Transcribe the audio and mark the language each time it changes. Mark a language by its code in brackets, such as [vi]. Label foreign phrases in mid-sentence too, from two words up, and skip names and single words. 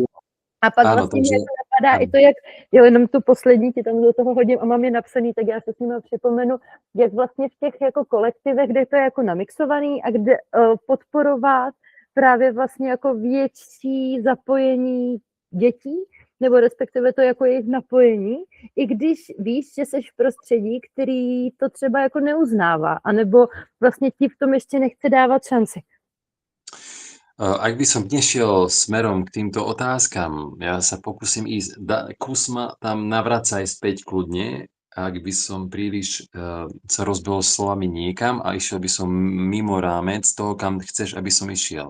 [cs] A pak vlastně mě to napadá i to, jak, jo, jenom tu poslední ti tam do toho hodím a mám je napsaný, tak já se s nimi připomenu, jak vlastně v těch jako kolektivech, kde to je jako namixovaný a kde podporovat právě vlastně jako větší zapojení dětí, nebo respektive to jako jejich napojení, i když víš, že jsi v prostředí, který to třeba jako neuznává, anebo vlastně ti v tom ještě nechce dávat šanci. [sk] Ak by som nešiel smerom k týmto otázkam, ja sa pokúsim ísť, kus ma tam navracaj späť kľudne, ak by som príliš sa rozbehol slovami niekam a išiel by som mimo rámec toho, kam chceš, aby som išiel.